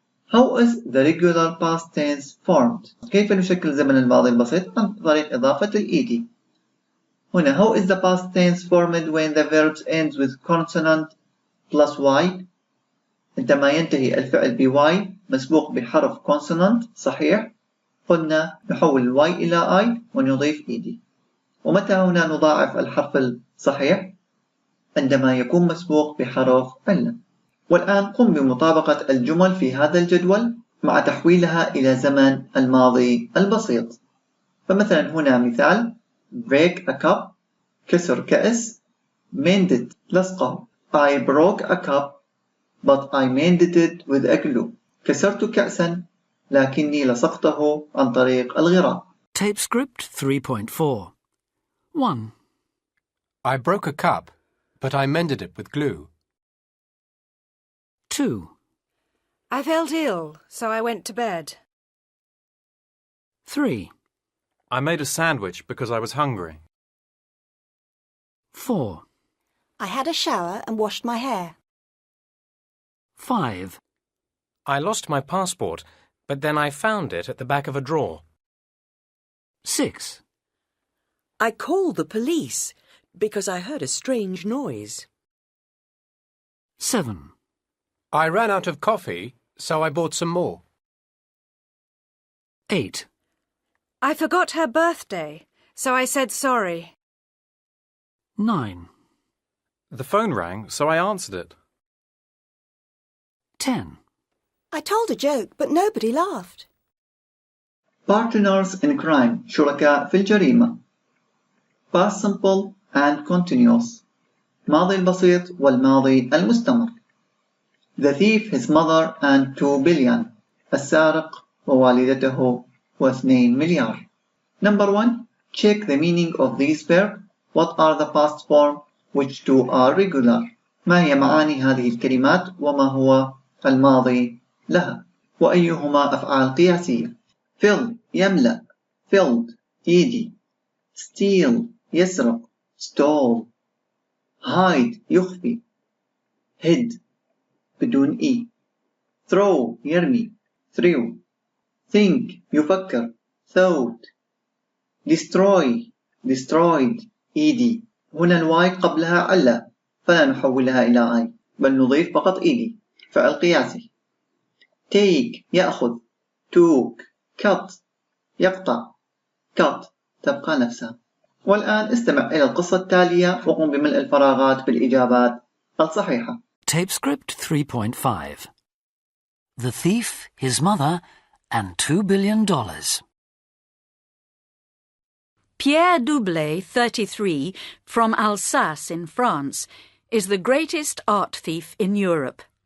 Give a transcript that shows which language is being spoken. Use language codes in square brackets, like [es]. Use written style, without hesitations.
[en] How is the regular past tense formed? [ar] كيف نشكل زمن الماضي البسيط عن طريق إضافة ed. هنا [en] how is the past tense formed when the verb ends with consonant plus y. [ar] عندما ينتهي الفعل ب y مسبوق بحرف consonant صحيح قلنا نحول ال y إلى I ونضيف ed. ومتى هنا نضاعف الحرف الصحيح؟ عندما يكون مسبوق بحرف علة. والآن قم بمطابقة الجمل في هذا الجدول مع تحويلها إلى زمن الماضي البسيط. فمثلا هنا مثال [en] break a cup [ar] كسر كأس [en] mended [ar] لصقه [en] I broke a cup but I mended it with a glue. [ar] كسرت كأسا لكني لصقته عن طريق الغراء. [en] Tape script 3.4. 1. I broke a cup, but I mended it with glue. 2. I felt ill, so I went to bed. 3. I made a sandwich because I was hungry. 4. I had a shower and washed my hair. 5. I lost my passport, but then I found it at the back of a drawer. 6. I called the police because I heard a strange noise. 7. I ran out of coffee, so I bought some more. 8. I forgot her birthday, so I said sorry. 9. The phone rang, so I answered it. 10. I told a joke, but nobody laughed. Partners in crime [ar] شركاء في الجريمة. [en] Past simple and continuous. [ar] ماضي البسيط والماضي المستمر. [en] The thief, his mother and 2 billion. [ar] السارق ووالدته و2 مليار. [en] Number 1. Check the meaning of these verbs. What are the past form? Which two are regular? [ar] ما هي معاني هذه الكلمات وما هو الماضي لها؟ وأيهما أفعال قياسية؟ [en] fill [ar] يملأ [en] filled ed. steal [ar] يسرق [en] stole. hide [ar] يخفي [en] hid [ar] بدون [en] e. throw [ar] يرمي [en] threw. think [ar] يفكر [en] thought. destroy destroyed ed. [ar] هنا الواي قبلها علة فلا نحولها إلى I بل نضيف فقط ed. فعل قياسي. [en] take [ar] يأخذ [en] took. cut [ar] يقطع cut تبقى نفسها. والآن استمع إلى القصة التالية وقم بملء الفراغات بالإجابات الصحيحة. [en] Tape script 3.5. The thief, his mother, and $2 billion. Pierre Doublé, 33, from Alsace in France, is the greatest art thief in Europe.